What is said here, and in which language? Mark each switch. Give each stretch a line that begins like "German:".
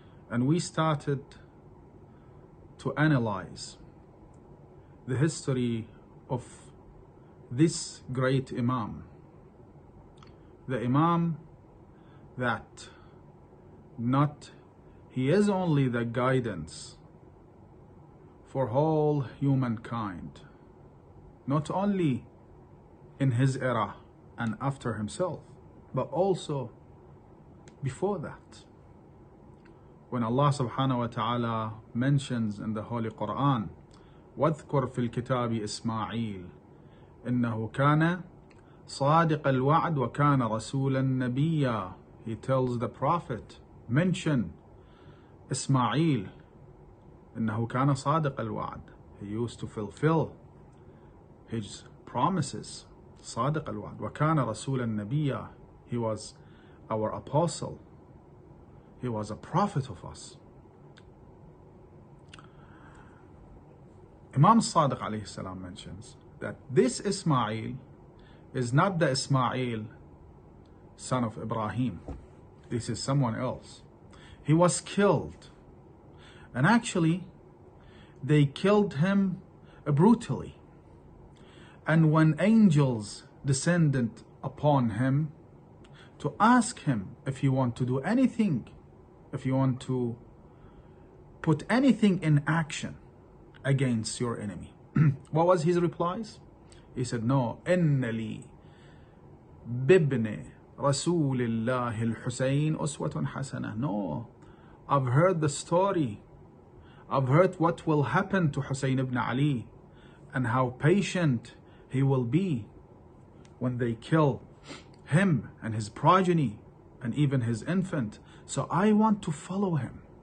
English: And we started to analyze the history of this great Imam, the Imam that he is only the guidance for whole humankind, not only in his era and after himself, but also before that. When Allah subhanahu wa ta'ala mentions in the Holy Quran,
Arabic: وَاذْكُرْ فِي الْكِتَابِ إِسْمَاعِيلَ إِنَّهُ كَانَ صَادِقَ الْوَعْدِ وَكَانَ رَسُولًا نَبِيًّا.
English: He tells the Prophet, mention Ismail,
Arabic: إِنَّهُ كَانَ صَادِقَ الْوَعْدِ.
English: He used to fulfill his promises.
Arabic: صَادِقَ الْوَعْدِ وَكَانَ رَسُولًا نَبِيًّا.
English: He was our apostle. He was a prophet of us. Imam Sadiq alayhi salam mentions that this Ismail is not the Ismail son of Ibrahim. This is someone else. He was killed. And actually, they killed him brutally. And when angels descended upon him to ask him if he want to do anything, if you want to put anything in action against your enemy, what was his replies? He said, no,
Arabic: إِنَّ لِي بِبْنِ رَسُولِ اللَّهِ الْحُسَيْنِ أُسْوَةٌ حَسَنَةٌ.
English: No, I've heard the story. I've heard what will happen to Hussein ibn Ali and how patient he will be when they kill him and his progeny and even his infant. So I want to follow him.